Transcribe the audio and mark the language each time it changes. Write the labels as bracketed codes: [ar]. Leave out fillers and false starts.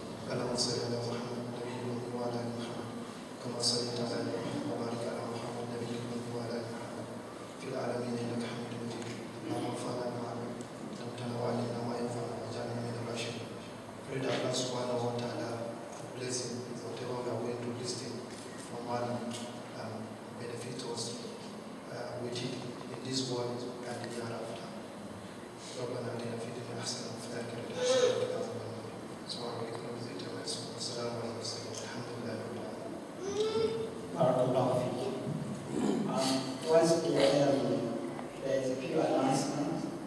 [ar] اللهم صل على محمد النبي الأمي وعلى آل محمد كما صليت على آل محمد وبارك على محمد النبي الأمي وعلى آل محمد في العالمين إنك حميد مجيد. اللهم انفعنا بما علمتنا وعلمنا ما ينفعنا واجعلنا من الراشدين. [en] Pray that Allah subhanahu wa ta'ala bless him, whatever we are going to listen from Allah, benefit us with it in this world and the hereafter. [ar] ربنا آتنا في الدنيا حسنة وفي الآخرة حسنة وقنا عذاب النار. سبحان ربك رب العزة عما يصفون والسلام على المرسلين والحمد لله رب العالمين. Barakallahu feek. [en] Once again, there is a few announcements.